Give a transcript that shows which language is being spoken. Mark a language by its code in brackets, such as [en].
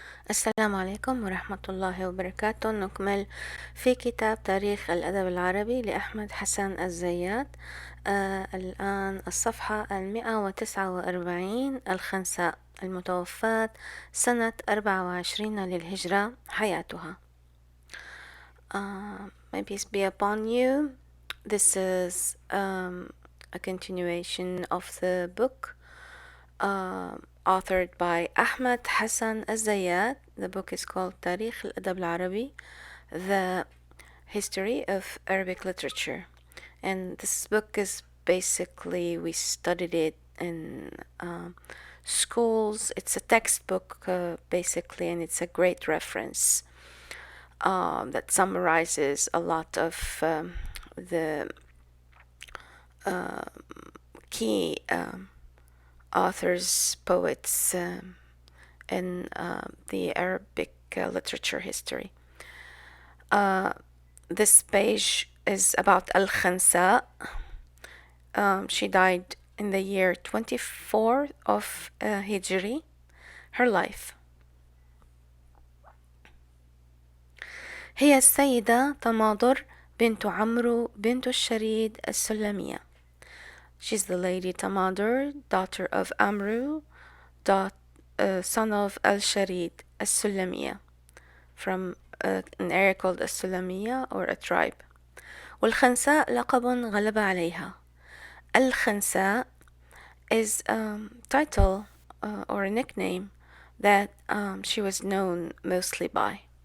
[ar] السلام عليكم ورحمة الله وبركاته. نكمل في كتاب تاريخ الأدب العربي لأحمد حسن الزيات. الآن الصفحة 149. الخنساء المتوفاة سنة 24 للهجرة حياتها. [en] My peace be upon you. This is a continuation of the book authored by Ahmad Hassan الزيات. The book is called تاريخ الأدب العربي, the history of Arabic literature. And this book is basically, we studied it in schools. It's a textbook basically, and it's a great reference that summarizes a lot of the key authors, poets in the Arabic literature history. This page is about AlKhansaa. She died in the year 24 of Hijri. Her life. [ar] هي السيدة تماضر بنت عمرو بنت الشريد السلمية. [en] She's the lady Tamadur, daughter of Amru, son of Al-Sharid, Al-Sulamiya, from an area called Al-Sulamiya, or a tribe. [ar] والخنساء لقب غلب عليها. [en] الخنساء is a title or a nickname that she was known mostly by.